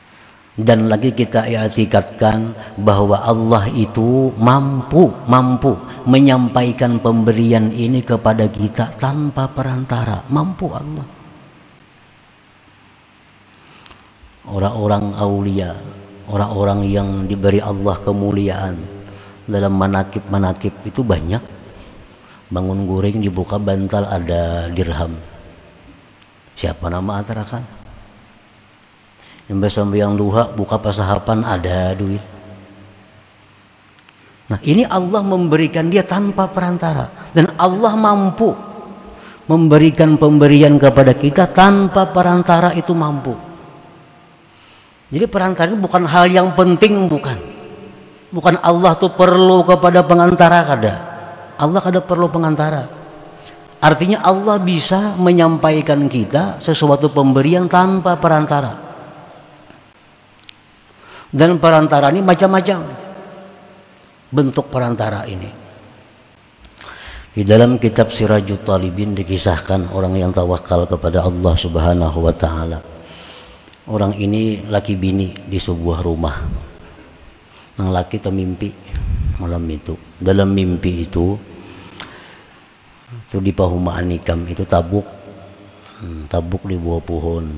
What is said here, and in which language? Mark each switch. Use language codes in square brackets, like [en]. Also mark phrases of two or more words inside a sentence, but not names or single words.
[bjn] Dan lagi kita i'tikadkan bahwa Allah itu mampu menyampaikan pemberian ini kepada kita tanpa perantara. Mampu Allah. Orang-orang aulia, orang-orang yang diberi Allah kemuliaan dalam manakib-manakib itu banyak. Bangun guring dibuka bantal ada dirham. Siapa nama atarakan? Yang sembahyang duha buka pasahapan ada duit. Nah, ini Allah memberikan dia tanpa perantara, dan Allah mampu memberikan pemberian kepada kita tanpa perantara, itu mampu. Jadi perantara itu bukan hal yang penting, bukan Allah tuh perlu kepada pengantara, kada. Allah kada perlu pengantara. Artinya Allah bisa menyampaikan kita sesuatu pemberian tanpa perantara. Dan perantara ini macam-macam bentuk perantara ini. Di dalam kitab Sirajut Talibin dikisahkan orang yang tawakal kepada Allah [ar] سبحانه وتعالى. [bjn] Orang ini laki bini di sebuah rumah. Nang laki termimpi malam itu. Dalam mimpi itu di Pahumaan Nikam itu tabuk di bawah pohon.